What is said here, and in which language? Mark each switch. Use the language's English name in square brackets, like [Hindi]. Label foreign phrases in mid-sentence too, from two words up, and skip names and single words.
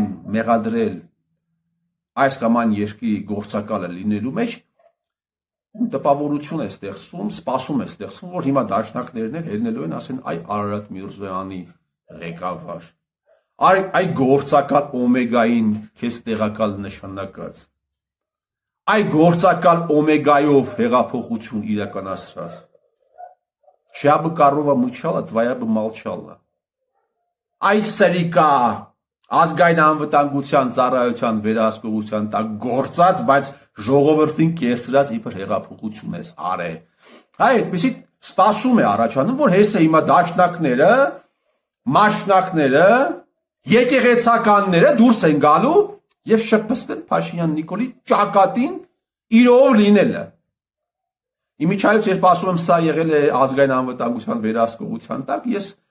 [Armenian] մեղադրել այս կամ այն երկրի գործակալը լինելու մեջ, տպավորություն է ստեղծվում, սպասում է ստեղծվում, որ հիմա դաշնակներն էլ ելնելու են, ասեն, այ Արարատ Միրզոյանի ղեկավար, այ գործակալ Օմեգային քեզ տեղակալ նշանակած, այ գործակալ Օմեգայով հեղափոխություն իրականացրած, [Russian] чья бы корова мычала, твоя бы молчала, [Armenian] այ սրիկա ազգային անվտանգության ծառայության վերահսկողության տակ գործած, բայց ժողովրդին կերծրած իբր հեղափոխություն ես արել։ Հայ այդպեսի սպասում է առաջանում, որ հեսը հիմա դաշնակները, մաշնակները, եկեղեցականները դուրս են գալու եւ շփփստեն Փաշինյան Նիկոլի ճակատին իրով լինելը։ Իմիջայլոց երբ ասում եմ սա եղել է ազգային անվտանգության վերահսկողության տակ, ես